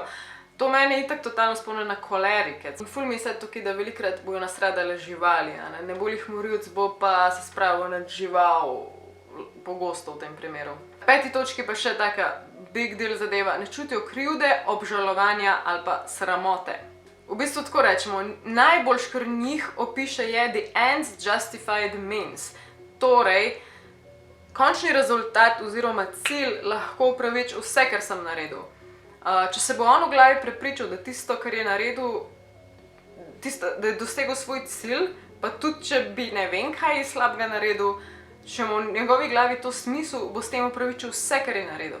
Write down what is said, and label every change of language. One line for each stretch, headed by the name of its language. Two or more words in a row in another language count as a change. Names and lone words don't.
Slovenian: To mene itak totalno spomne na kolerike. Ful mi je tukaj, da velikrat bojo nasradale živali, ne bolj jih morilc, bo pa se spravil nad žival, pogosto v tem primeru. Peti točki pa še taka
English: big deal
Slovenian: zadeva, ne čutijo krivde, obžalovanja ali pa sramote. V bistvu tako rečemo, najboljš, kar njih opiše, je
English: the ends justify the means.
Slovenian: Torej, končni rezultat oziroma cilj lahko upraviči vse, kar sem naredil. Če se bo on v glavi prepričal, da tisto, kar je naredil, da je dosegel svoj cilj, pa tudi, če bi ne vem kaj slabega naredil, če mu v njegovi glavi to smisel, bo s tem upravičil vse, kar je naredil.